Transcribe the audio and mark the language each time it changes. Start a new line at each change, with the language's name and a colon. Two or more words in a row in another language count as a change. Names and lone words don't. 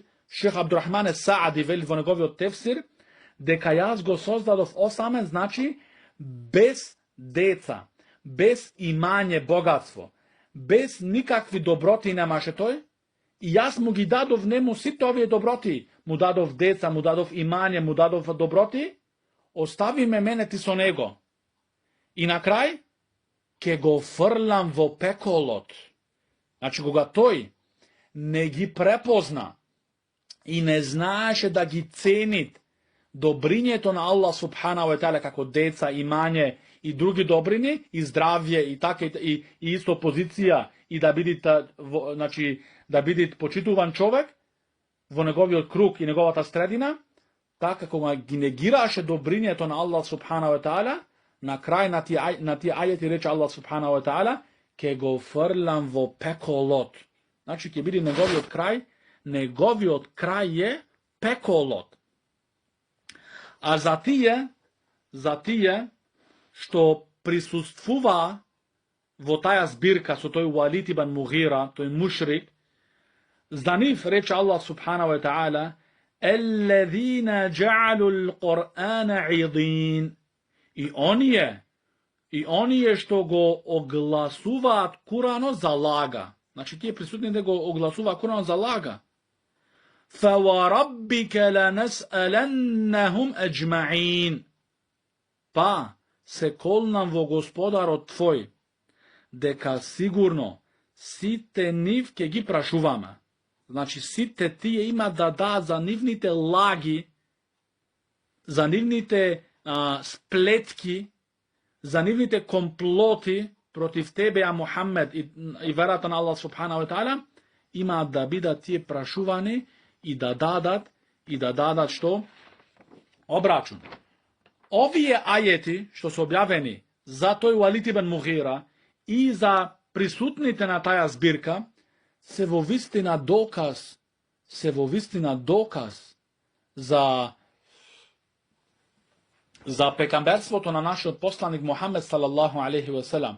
Macedonian: Шех Абдурахман Саади вели во неговиот тефсир дека јас го создадов осамен, значи без деца, без имање, богатство, без никакви доброти немаше тој, и јас му ги дадов нему сите овие доброти, му дадов деца, му дадов имање, му дадов доброти, остави ме мене ти со него. И на крај, ке го фрлам во пеколот. Значи, кога тој не ги препозна и не знаеше да ги ценит добрињето на Аллах
Arabic: سبحانه و
Macedonian: таала како деца, имање и други добрини, и здравје, и така и исто позиција, и да бидите, значи, да бидите почитуван човек во неговиот круг и неговата средина, така кога ги негираше добрињето на Аллах
Arabic: سبحانه وتعالى,
Macedonian: на крај на тие ајети рече Аллах
Arabic: سبحانه وتعالى,
Macedonian: ке го фрлам во пеколот. Значи, ќе биде неговиот крај е пеколот. А за тие што присуствува во таја збирка со тој Уалид ибн Мугира, тој мушрик, за нив рече Аллах
Arabic: سبحانه وتعالى, الذين جعلوا القرآن عضين.
Macedonian: И оние што го огласуваат Куранот за лага. Значи, тие присутните го огласуваат Куранот за лага.
Arabic: فَوَرَبِّكَ لَنَسْأَلَنَّهُمْ أَجْمَعِينَ.
Macedonian: Па, се колнам во Господарот твој, дека сигурно сите нив ќе ги прашуваме. Значи, сите тие има да даат за нивните лаги, за нивните сплетки, за нивните комплоти против тебе, а Мухаммед и верата на Аллах
Arabic: سبحانه وتعالى,
Macedonian: има да бидат тие прашувани и да дадат што? Обрачун. Овие ајети, што се објавени за тој Валид ибн Мугира и за присутните на таја збирка, се во вистина доказ за пекамберството на нашиот посланик Мухаммед
Arabic: صلى الله عليه وسلم.